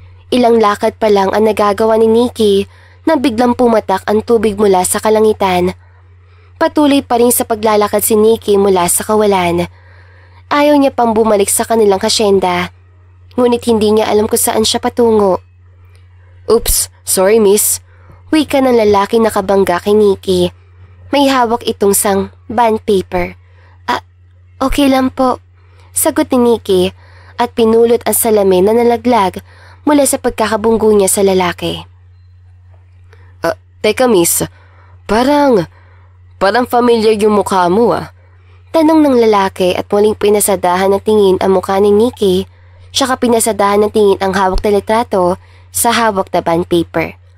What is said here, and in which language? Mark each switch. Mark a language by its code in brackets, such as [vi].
[tl] Ilang lakad pa lang ang nagagawa ni Nikki nang biglang pumatak ang tubig mula sa kalangitan. Patuloy pa rin sa paglalakad si Nikki mula sa kawalan. Ayaw niya pang bumalik sa kanilang hasyenda, ngunit hindi niya alam kung saan siya patungo. [en] Oops, sorry miss. [tl] Wika ng lalaki nakabangga kay Nikki. May hawak itong sang bond paper. Okay lang po, sagot ni Nikki at pinulot ang salamin na nalaglag mula sa pagkakabunggo niya sa lalaki. Teka miss, parang familiar yung mukha mo Tanong ng lalaki at muling pinasadahan ng tingin ang mukha ni Nikki, saka pinasadahan ng tingin ang hawak na litrato sa hawak na bond paper.